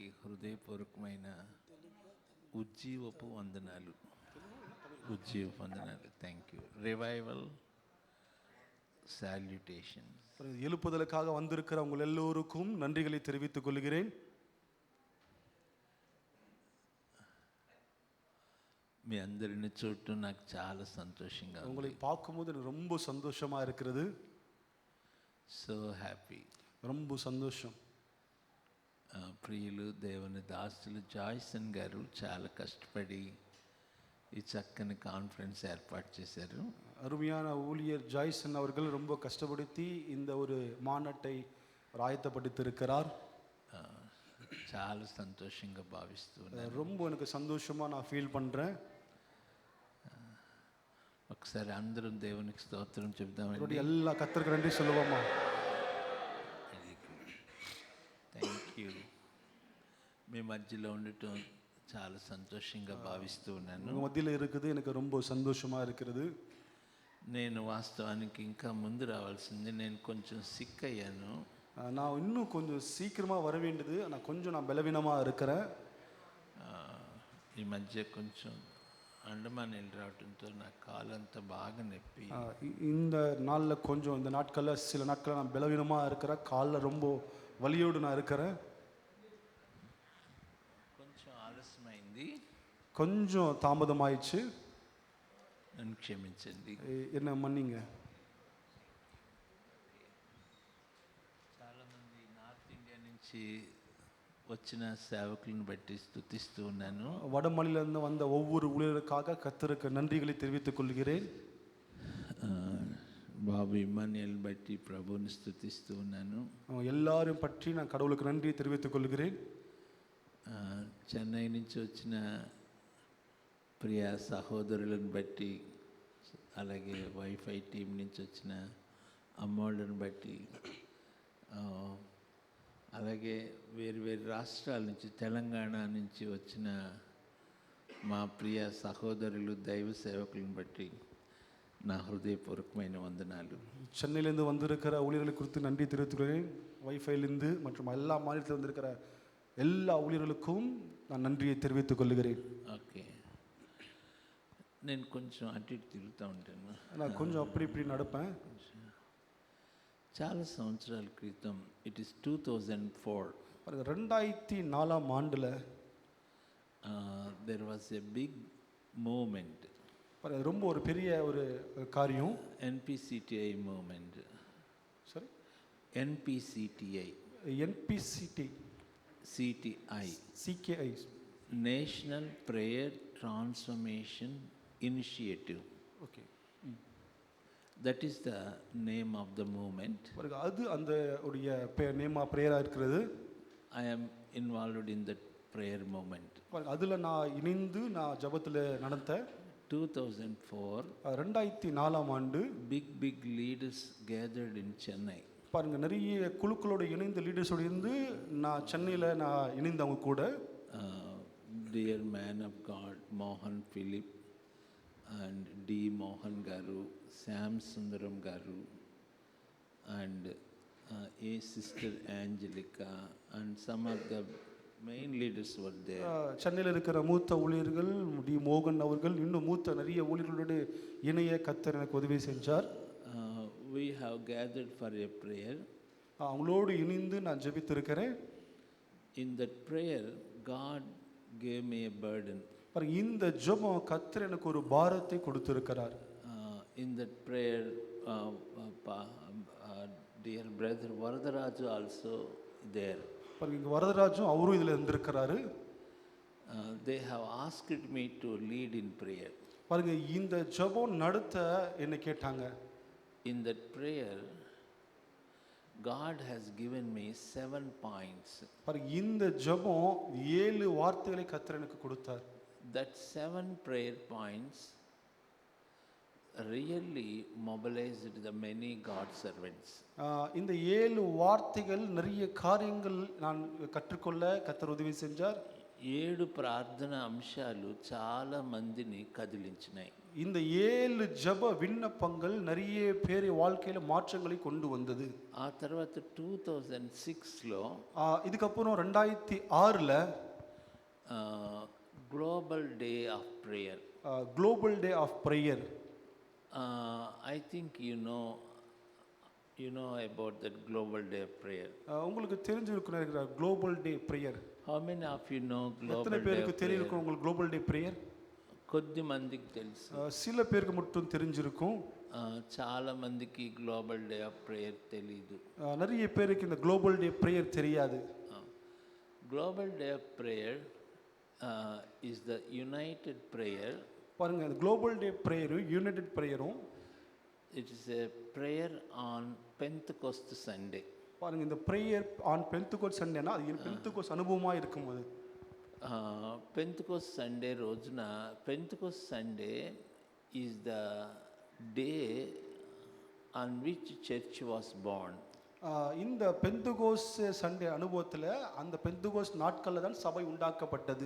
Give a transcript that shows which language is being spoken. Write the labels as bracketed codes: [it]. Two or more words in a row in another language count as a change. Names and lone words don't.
[te] హృదయపూర్వకమైన ఉజ్జీవపు వందనాలు. ఉజ్జీవపు వందనాలు. [en] thank you. revival salutation. [ta] எழுப்புதலுக்காக வந்திருக்கிற உங்கள் எல்லோருக்கும் நன்றிகளை தெரிவித்துக் கொள்கிறேன். [te] మీ అందరిని చూడటం నాకు చాలా సంతోషంగా ఉంది. [ta] உங்களை பார்க்கும்போது எனக்கு ரொம்ப சந்தோஷமா இருக்கிறது. [en] so happy. [ta] ரொம்ப சந்தோஷம். [te] ప్రియులు దేవుని దాసులు జాయ్సన్ గారు చాలా కష్టపడి ఈ చక్కని కాన్ఫరెన్స్ ఏర్పాటు చేశారు. [ta] அருமையான ஊழியர் ஜாய்சன் அவர்கள் ரொம்ப கஷ்டப்படுத்தி இந்த ஒரு மாநாட்டை ஆயத்தப்படுத்தியிருக்கிறார். [te] చాలా సంతోషంగా భావిస్తున్నాను. [ta] ரொம்ப எனக்கு சந்தோஷமா நான் ஃபீல் பண்றேன். [te] ఒకసారి అందరం దేవునికి స్తోత్రం చెప్దామండి. [ta] எல்லா கர்த்தருக்கு நன்றி சொல்லுவோமா? [en] thank you. [te] మీ మధ్యలో ఉండటం చాలా సంతోషంగా భావిస్తూ ఉన్నాను. [ta] உங்க மத்தியில இருக்குது எனக்கு ரொம்ப சந்தோஷமா இருக்கிறது. [te] నేను వాస్తవానికి ఇంకా ముందు రావాల్సింది. నేను కొంచెం సిక్ అయ్యాను. [ta] நான் இன்னும் கொஞ்சம் சீக்கிரமா வர வேண்டியது. நான் பலவீனமா இருக்கிறேன். [te] ఈ మధ్య కొంచెం అండమాన్ వెళ్ళి రావడంతో నా కాలంతా బాగా నొప్పి. [ta] இந்த நாளில் கொஞ்சம் இந்த நாட்களில் சில நாட்களில் நான் பலவீனமாக இருக்கிறேன். காலில் ரொம்ப வலியோடு நான் இருக்கிறேன். [te] కొంచెం ఆలస్యమైంది. [ta] கொஞ்சம் தாமதமாயிடுச்சு. [te] నన్ను క్షమించండి. [ta] என்ன மன்னிங்க. [te] చాలామంది నార్త్ ఇండియా నుంచి వచ్చిన సేవకులను బట్టి స్తుతిస్తూ ఉన్నాను. [ta] வட மாநிலத்திலிருந்து வந்த ஒவ்வொரு ஊழியருக்காக கர்த்தருக்கு நன்றிகளை தெரிவித்துக் கொள்கிறேன். [te] బాబు ఇమ్మాన్యుయల్ బట్టి ప్రభువుని స్తుతిస్తూ ఉన్నాను. [ta] எல்லாரும் பற்றி நான் கடவுளுக்கு நன்றி தெரிவித்துக் கொள்கிறேன். [te] చెన్నై నుంచి వచ్చిన ప్రియ సహోదరులను బట్టి, అలాగే వైఫై టీం నుంచి వచ్చిన అమ్మోళ్ళని బట్టి, అలాగే వేరు వేరు రాష్ట్రాల నుంచి, తెలంగాణ నుంచి వచ్చిన మా ప్రియ సహోదరులు దైవ సేవకులను బట్టి నా హృదయపూర్వకమైన వందనాలు. [ta] சென்னையிலேருந்து வந்திருக்கிற ஊழியர்களை குறித்து நன்றி தெரிவித்துக்கிறேன். வைஃபைலேருந்து மற்றும் எல்லா மாநிலத்தில் வந்திருக்கிற எல்லா ஊழியர்களுக்கும் நான் நன்றியை தெரிவித்துக் கொள்கிறேன். [te] ఓకే, నేను కొంచెం అటు ఇటు తిరుగుతూ ఉంటాను. [ta] நான் கொஞ்சம் அப்படி இப்படி நடப்பேன். [te] చాలా సంవత్సరాల క్రితం, [en] it is 2004, [ta] 2004 ஆண்டில் [en] there was a big movement. [ta] ரொம்ப ஒரு பெரிய ஒரு காரியம். [en] NPCTI movement. [ta] சரி, [en] NPCTI. NPCT. CTI. CKI. National Prayer Transformation Initiative. Okay. That is the name of the movement. [ta] அது அந்த உடைய [en] name of prayer [ta] இருக்கிறது. [en] I am involved in that prayer movement. [ta] அதுல நான் இணைந்து நான் ஜெபத்துல நடந்த [en] 2004, [ta] 2004 ஆண்டு [en] big leaders gathered in Chennai. [ta] பாருங்க, நிறைய குழுக்களோட இணைந்த லீடர்ஸோட இருந்து நான் சென்னையில் நான் இணைந்தவங்க கூட. [en] Dear man of God Mohan Philip and D Mohan garu, Sam Sundaram garu, and a sister Angelica, and some of the main leaders were there. [ta] சென்னையில் இருக்கிற மூத்த ஊழியர்கள் டி மோகன் அவர்கள், இன்னும் மூத்த நிறைய ஊழியர்களோட இணைய கர்த்தர் எனக்கு உதவி செஞ்சார். [en] We have gathered for a prayer. [ta] அவங்களோடு இணைந்து நான் ஜெபித்திருக்கிறேன். [en] In that prayer God gave me a burden. [ta] இந்த ஜெபம் கர்த்தர் எனக்கு ஒரு பாரத்தை கொடுத்திருக்கிறார். [en] In that prayer dear brother Varadaraju also there. [ta] இங்க வரதராஜும் அவரும் இதுல இருந்திருக்கிறாரு. [en] They have asked me to lead in prayer. [ta] பாருங்க, இந்த ஜெபம் நடத்த என்ன கேட்டாங்க. [en] In that prayer God has given me 7 points. [ta] பாருங்க, இந்த ஜெபம் 7 வார்த்தைகளை கர்த்தர் எனக்கு கொடுத்தார். [en] That 7 prayer points really mobilized the many God servants. [ta] இந்த 7 வார்த்தைகள் நிறைய காரியங்கள் நான் கற்றுக்கொள்ள கர்த்தர் உதவி செஞ்சார். [te] ఏడు ప్రార్థన అంశాలు చాలా మందిని కదిలించినాయి. [ta] இந்த 7 ஜெப விண்ணப்பங்கள் நிறைய பேர் வாழ்க்கையில மாற்றங்களை கொண்டு வந்தது. [te] ఆ తర్వాత 2006లో [ta] இதுக்கப்புறம் 2006ல [te] గ్లోబల్ డే ఆఫ్ ప్రేయర్, [ta] குளோபல் டே ஆஃப் ப்ரேயர். [en] I think you know about that Global Day of Prayer. [ta] உங்களுக்கு தெரிஞ்சிருக்கும் நினைக்கிற குளோபல் டே ப்ரேயர். [en] how many of you know [ta] எத்தனை [te] గ్లోబల్ డే [ta] பேருக்கு தெரியும் உங்களுக்கு குளோபல் டே ப்ரேயர்? [te] కొద్ది మందికి తెలుసు, [ta] சில பேருக்கு மட்டும் தெரிஞ்சிருக்கும். [te] చాలా మందికి గ్లోబల్ డే ఆఫ్ ప్రేయర్ తెలీదు. [ta] நிறைய பேருக்கு இந்த குளோபல் டே ப்ரேயர் தெரியாது. [en] Global Day of Prayer is the united prayer. [ta] பாருங்க, இந்த குளோபல் டே ப்ரேயரும் யுனைடெட் ப்ரேயரும் [en] It is a prayer on Pentecost Sunday. [ta] பாருங்க, இந்த [en] prayer on Pentecost Sunday [ta] அது பெந்தகோஸ்ட் அனுபவமா இருக்கும்போது, [en] పెంతెకోస్ట్ సండే రోజున, Pentecost Sunday is the day on which church was born. [ta] இந்த பெந்தகோஸ்ட் சண்டே அனுபவத்தில் அந்த பெந்தகோஸ்ட் நாட்களில் தான் சபை உண்டாக்கப்பட்டது.